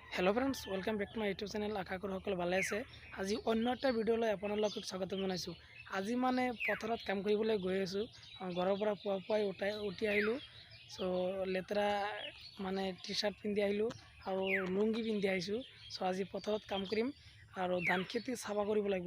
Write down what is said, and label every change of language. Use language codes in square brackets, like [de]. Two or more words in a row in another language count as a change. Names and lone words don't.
[en] hello friends welcome back to my YouTube channel [as] আশা কৰো সকল ভালে আছে। আজি অন্য একটা ভিডিওলৈ আপোনালোকক স্বাগতম জনাইছোঁ। আজি মানে পথাৰত কাম কৰিবলৈ গৈ আছোঁ। ঘৰৰ পৰা পুৱাই উঠি আহিলোঁ। সো লেতেৰা মানে [en] T shirt [as] পিন্ধি আহিলোঁ আৰু লুঙ্গি পিন্ধি আহিছোঁ। সো আজি পথাৰত কাম কৰিম আৰু ধান খেতি চাফা কৰিব লাগিব।